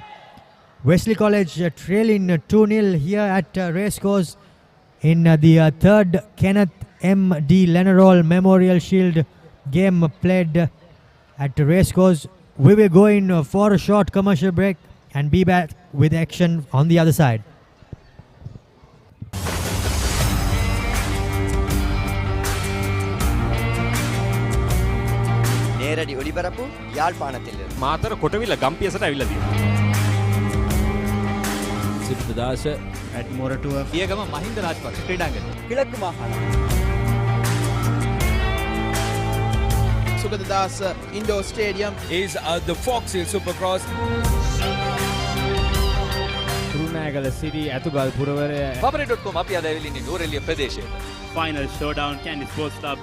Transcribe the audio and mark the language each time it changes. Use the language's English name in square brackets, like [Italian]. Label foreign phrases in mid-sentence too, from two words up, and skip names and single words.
[English] Wesley College trailing 2-0 here at Racecourse in the third Kenneth M Lanerolle Memorial Shield game played at Racecourse. We will go in for a short commercial break and be back with action on the other side. [Tamil] நேரடி ஒளிபரப்பு யாழ்ப்பாணத்திலிருந்து. [Sinhala] මාතර කොටවිල ගම්පියසට ඇවිල්ලා තියෙනවා. සිද්ධාස [English] at Moratua [Sinhala] පියගම මහින්ද රාජපක්ෂ ක්‍රීඩාංගණය. [Tamil] கிழக்கு மாகாணம். [English] Sugadadasa Indoor Stadium is the Fox Hill Supercross. [Sinhala] කුරුණෑගල සිටි ඇතුගල් පුරවරය Papare.com අපි අද ඇවිල්ලා ඉන්නේ නුවරඑළිය ප්‍රදේශයට. [English] Final Showdown Kandy Sports Club